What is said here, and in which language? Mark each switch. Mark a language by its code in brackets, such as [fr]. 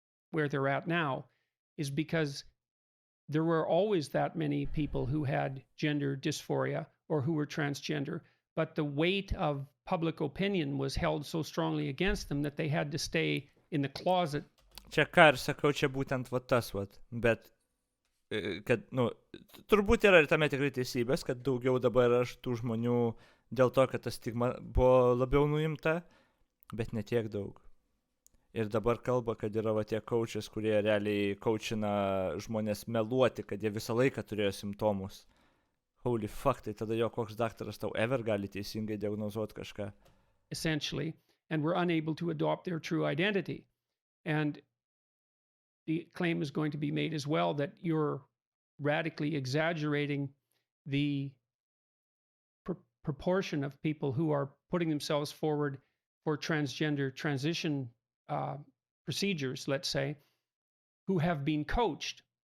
[en] where they're at now is because there were always that many people who had gender dysphoria or who were transgender, but the weight of public opinion was held so strongly against them that they had to stay in the closet. [lt] Čia ką ir sakau, čia būtent tas, bet kad, turbūt yra ir tame tikrai teisybės, kad daugiau dabar yra tų žmonių dėl to, kad ta stigma buvo labiau nuimta, bet ne tiek daug. Ir dabar kalba, kad yra tie coaches, kurie realiai coachina žmonės meluoti, kad jie visą laiką turėjo simptomus. [en] Holy fuck, [lt] tai tada koks daktaras tau ever gali teisingai diagnozuoti kažką. [en] Essentially, and were unable to adopt their true identity. And the claim is going to be made as well that you're radically exaggerating the proportion of people who are putting themselves forward for transgender transition procedures, let's say, who have been coached.